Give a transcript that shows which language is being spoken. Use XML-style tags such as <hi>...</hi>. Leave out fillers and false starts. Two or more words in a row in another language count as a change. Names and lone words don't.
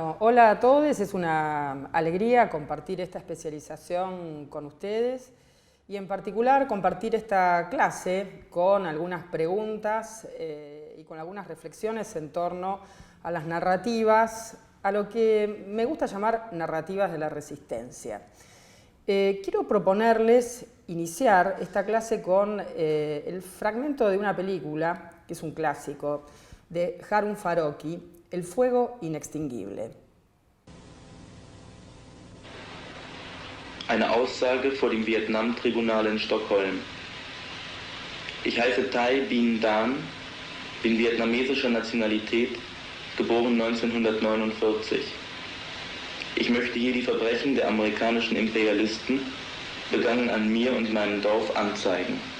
<es>Hola a todos, es una alegría compartir esta especialización con ustedes y en particular compartir esta clase con algunas preguntas y con algunas reflexiones en torno a las narrativas, a lo que me gusta llamar narrativas de la resistencia. Quiero proponerles iniciar esta clase con el fragmento de una película, que es un clásico, de Harun Farocki, El fuego inextinguible.</es> <de>Eine Aussage vor dem Vietnam-Tribunal in Stockholm. Ich heiße Thai Binh Dan, bin vietnamesischer Nationalität, geboren 1949. Ich möchte hier die Verbrechen der amerikanischen Imperialisten, begangen an mir und meinem Dorf, anzeigen.</de>